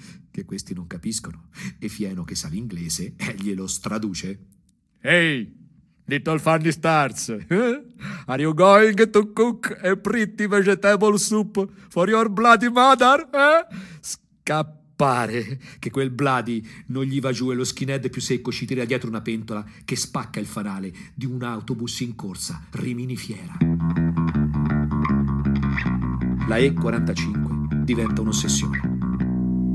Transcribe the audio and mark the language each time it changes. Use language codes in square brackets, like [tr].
[it] Che questi non capiscono. E Fieno, che sa l'inglese, glielo straduce. [en] Hey, little funny stars, are you going to cook a pretty vegetable soup for your bloody mother? [it] Scappa. Pare che quel bloody non gli va giù e lo skinhead più secco ci tira dietro una pentola che spacca il fanale di un autobus in corsa, Rimini fiera. La E45 diventa un'ossessione.